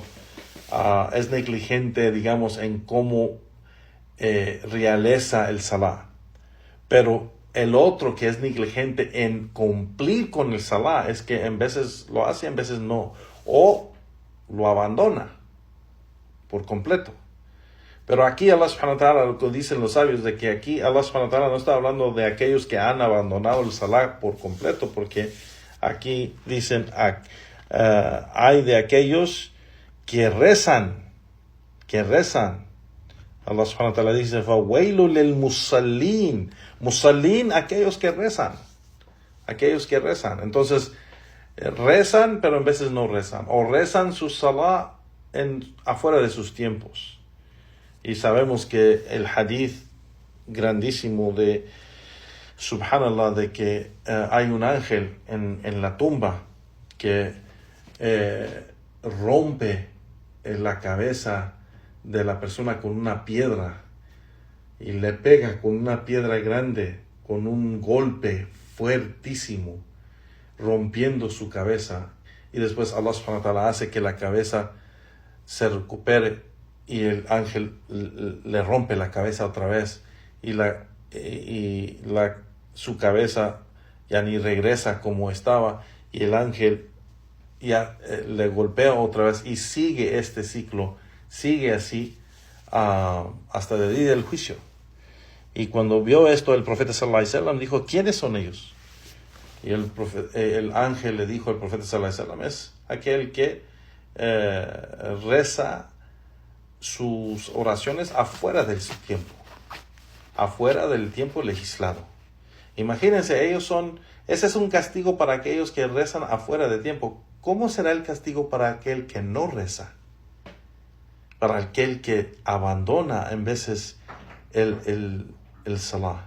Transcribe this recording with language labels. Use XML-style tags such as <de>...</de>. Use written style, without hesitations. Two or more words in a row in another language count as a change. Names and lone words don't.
<es>Es negligente, digamos, en cómo realiza el salah. Pero el otro que es negligente en cumplir con el salah es que en veces lo hace, en veces no, o lo abandona por completo. Pero aquí</es> <ar>الله سبحانه وتعالى,</ar> <es>lo que dicen los sabios, de que aquí</es> <ar>الله سبحانه وتعالى</ar> <es>no está hablando de aquellos que han abandonado el salah por completo, porque aquí dicen, hay de aquellos que rezan.</es> <ar>الله سبحانه وتعالى dice, فَوَيْلُ لِلْمُصَلِّينَ.</ar> <es>Musallin, aquellos que rezan. Entonces, rezan, pero en veces no rezan. O rezan su salah afuera de sus tiempos. Y sabemos que el hadith grandísimo de subhanallah, de que hay un ángel en la tumba que rompe la cabeza de la persona con una piedra y le pega con una piedra grande, con un golpe fuertísimo, rompiendo su cabeza, y después</es> <ar>الله سبحانه وتعالى</ar> <es>hace que la cabeza se recupere y el ángel le rompe la cabeza otra vez y su cabeza ya ni regresa como estaba, y el ángel ya le golpea otra vez, y sigue este ciclo, sigue así hasta el día del juicio. Y cuando vio esto, el profeta</es> <ar>صلى الله عليه وسلم</ar> <es>dijo, ¿quiénes son ellos? Y el ángel le dijo al profeta</es> <ar>صلى الله عليه وسلم,</ar> <es>es aquel que reza sus oraciones afuera del tiempo, afuera del tiempo legislado. Imagínense, ese es un castigo para aquellos que rezan afuera de tiempo. ¿Cómo será el castigo para aquel que no reza? Para aquel que abandona en veces el salah.</es>